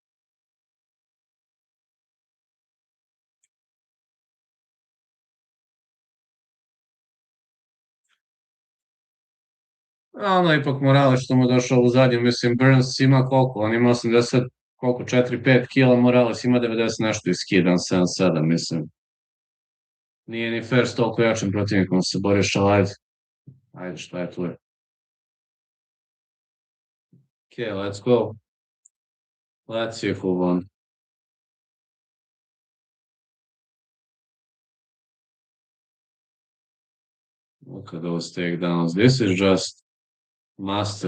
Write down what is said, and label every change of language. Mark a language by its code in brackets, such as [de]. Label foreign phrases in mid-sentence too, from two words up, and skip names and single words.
[bs] A ono ipak Morales što mu je došao u zadnju, mislim, Burns ima koliko? On ima 80, koliko, 4-5 kila, Morales ima 90 nešto i skidan 7-7, mislim. Nije ni fair s toliko jačim protivnikom se boriš, ali ajde. Ajde, šta je tu je. [en] Okay, let's go. Let's see who won. Look at those takedowns. This is just master.